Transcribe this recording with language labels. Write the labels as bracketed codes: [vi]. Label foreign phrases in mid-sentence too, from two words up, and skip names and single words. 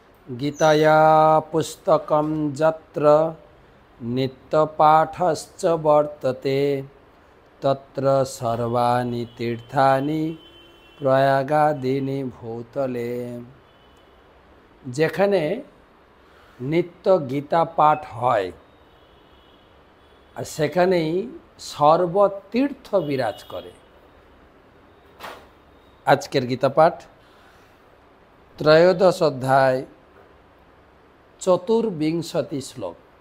[sa] गीताया पुस्तकं यत्र नित्यपाठश्च वर्तते तत्र सर्वाणि तीर्थानि प्रयागादीनि भूतले। [bn] যেখানে নিত্য গীতা পাঠ হয় আর সেখানেই সর্বতীর্থ বিরাজ করে। আজকের গীতা পাঠ ত্রয়োদশ অধ্যায় চতুর্বিংশতি শ্লোক।